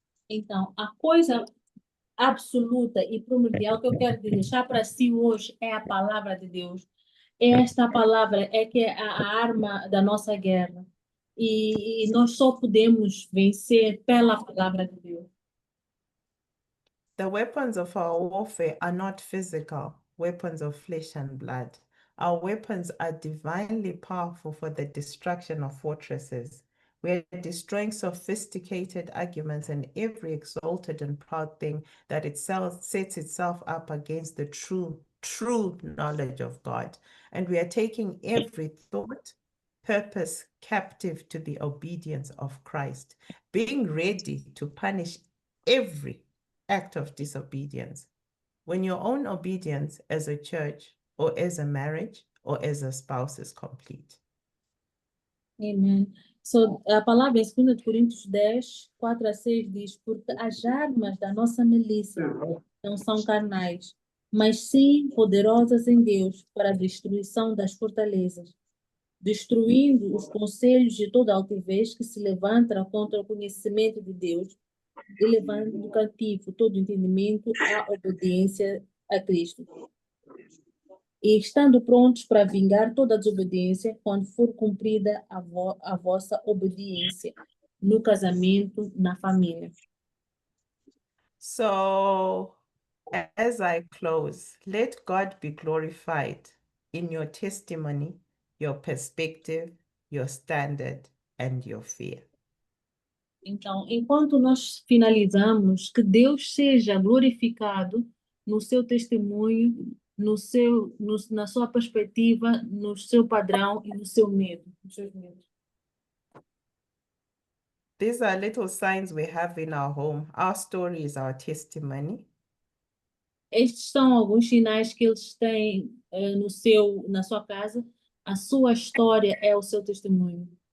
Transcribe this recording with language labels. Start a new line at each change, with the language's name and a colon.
Portuguese: Então, a coisa absoluta e primordial que eu quero deixar para si hoje é a palavra de Deus. Esta palavra é que é a arma da nossa guerra. E nós só podemos vencer pela palavra de Deus.
English: The weapons of our warfare are not physical, weapons of flesh and blood. Our weapons are divinely powerful for the destruction of fortresses. We are destroying sophisticated arguments and every exalted and proud thing that itself sets itself up against the true knowledge of God. And we are taking every thought, purpose captive to the obedience of Christ, being ready to punish every act of disobedience. When your own obedience as a church or as a marriage or as a spouse is complete. Amen.
Portuguese: So, a palavra em 2 Coríntios 10, 4 a 6 diz: Porque as armas da nossa milícia não são carnais, mas sim poderosas em Deus para a destruição das fortalezas, destruindo os conselhos de toda altivez que se levanta contra o conhecimento de Deus, e levando cativo todo entendimento à obediência a Cristo. E estando prontos para vingar toda a desobediência, quando for cumprida a vossa obediência, no casamento, na família.
English: So, as I close, let God be glorified in your testimony, your perspective, your standard, and your fear.
Portuguese: Então, enquanto nós finalizamos, que Deus seja glorificado no seu testemunho, na sua perspectiva, no seu padrão e no seu medo, nos seus medos.
English: These are little signs we have in our home. Our story is our testimony.
Portuguese: Estes são alguns sinais que eles têm na sua casa. A sua história é o seu testemunho.